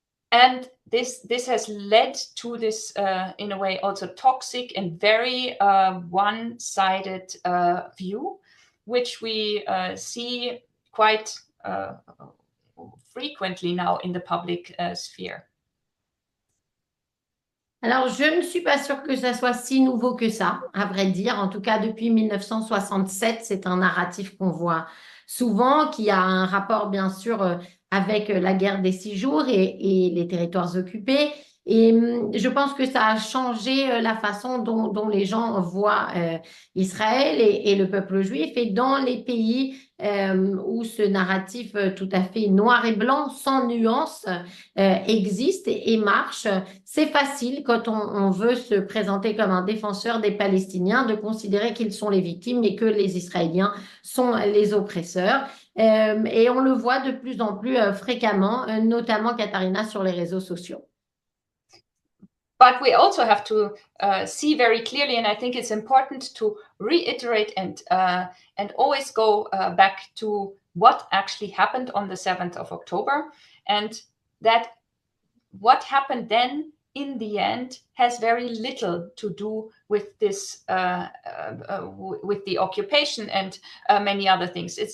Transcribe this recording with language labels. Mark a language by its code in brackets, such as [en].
[en] And this has led to this, in a way, also toxic and very one-sided view, which we see quite frequently now in the public sphere. [fr] Alors, je ne suis pas sûre que ça soit si nouveau que ça, à vrai dire. En tout cas, depuis 1967, c'est un narratif qu'on voit souvent, qui a un rapport, bien sûr, avec la guerre des 6 jours et les territoires occupés. Et je pense que ça a changé la façon dont les gens voient Israël et le peuple juif. Et dans les pays où ce narratif tout à fait noir et blanc, sans nuance, existe et marche, c'est facile quand on veut se présenter comme un défenseur des Palestiniens de considérer qu'ils sont les victimes et que les Israéliens sont les oppresseurs. Et on le voit de plus en plus fréquemment, notamment Katharina sur les réseaux sociaux. [en] But we also have to see very clearly, and I think it's important to reiterate and always go back to what actually happened on the 7th of October, and that what happened then in the end has very little to do with this, with the occupation and many other things.